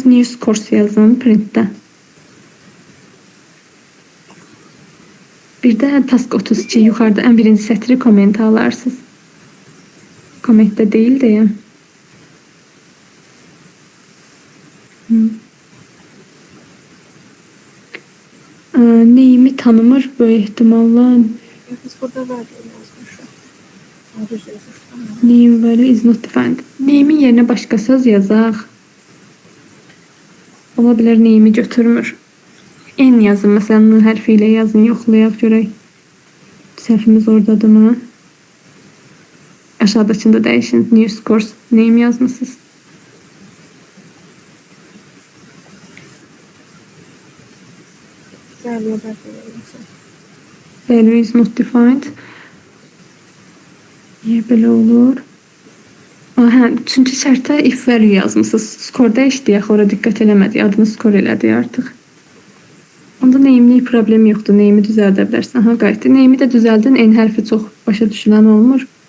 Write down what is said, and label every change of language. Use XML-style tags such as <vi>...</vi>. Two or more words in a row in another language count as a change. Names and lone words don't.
<en>New scores</en> <az>yazın printdə. Bir də task 32 yuxarıda ən birinci sətri komment alarsınız. Kommentdə deyil deyə. Neyimi tanımır böyük ehtimalla. Biz burada value yazmışıq.</az> <en>Name value is not defined.</en> <az>Name'in yerinə başqa söz yazaq. Ola bilər name'i götürmür. N yazın, məsələn, N hərfi ilə yazın, yoxlayaq görək. Səhvimiz oradadırmı? Aşağıdakında dəyişin.</az> <en>New scores name</en> <az>yazmışsınız.</az> <en>Value is not defined.</en> <az>Niyə belə olur? Çünki şərtə</az> <en>if value</en> <az>yazmışsınız. Skorda işləyək, ora diqqət eləmədik. Adını skor elədik artıq. Onda name'lik problem yoxdur. Name'i düzəldə bilərsən. Qayıtdı. Name'i də düzəldin. N hərfi çox başa düşülən olmur.</az>